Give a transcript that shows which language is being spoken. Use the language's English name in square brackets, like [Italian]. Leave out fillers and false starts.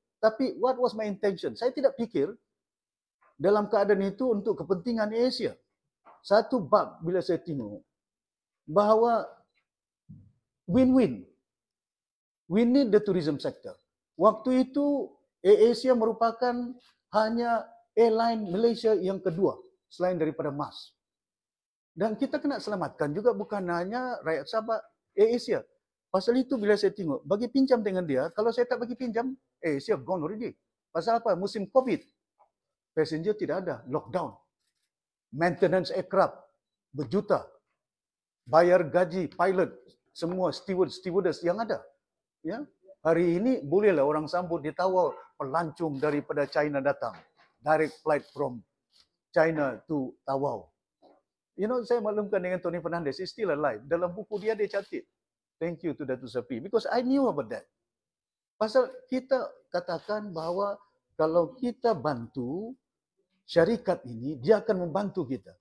[Malay] Tapi [English] what was my intention? [Malay] Saya tidak fikir dalam keadaan itu untuk kepentingan AirAsia. Satu bab bila saya tengok bahawa win-win. [English] We need the tourism sector. [Malay] Waktu itu AirAsia merupakan hanya airline Malaysia yang kedua selain daripada MAS. Dan kita kena selamatkan juga bukan hanya rakyat Sabah, AirAsia. Pasal itu bila saya tengok, bagi pinjam dengan dia, kalau saya tak bagi pinjam, AirAsia [English] gone already. [Malay] Pasal apa? Musim COVID. Passenger tidak ada, lockdown. Maintenance aircraft berjuta. Bayar gaji pilot, semua stewardess yang ada. Ya. Hari ini bolehlah orang sambut di Tawau pelancong daripada China datang. [English] Direct flight from China to Tawau. You know, [Malay] saya maklumkan dengan [English] Tony Fernandez, he's still alive. [Malay] Dalam buku dia catat. [English] Thank you to Datuk Sapi. Because I knew about that. [Malay] Pasal kita katakan bahawa kalau kita bantu syarikat ini, dia akan membantu kita.